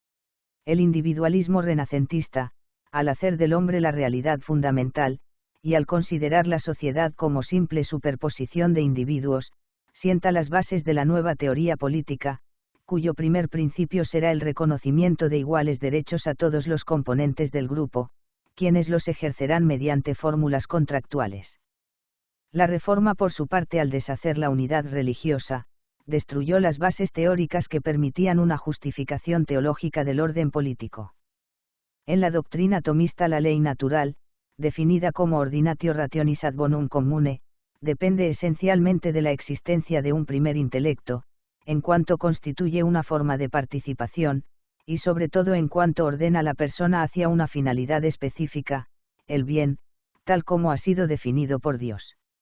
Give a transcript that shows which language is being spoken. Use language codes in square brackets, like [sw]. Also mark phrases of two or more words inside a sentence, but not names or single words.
[es] El individualismo renacentista, al hacer del hombre la realidad fundamental, y al considerar la sociedad como simple superposición de individuos, sienta las bases de la nueva teoría política, cuyo primer principio será el reconocimiento de iguales derechos a todos los componentes del grupo, quienes los ejercerán mediante fórmulas contractuales. La Reforma, por su parte, al deshacer la unidad religiosa, destruyó las bases teóricas que permitían una justificación teológica del orden político. En la doctrina tomista, la ley natural, definida como [la] ordinatio rationis ad bonum commune, [es] depende esencialmente de la existencia de un primer intelecto, en cuanto constituye una forma de participación, y sobre todo en cuanto ordena a la persona hacia una finalidad específica, el bien, tal como ha sido definido por Dios.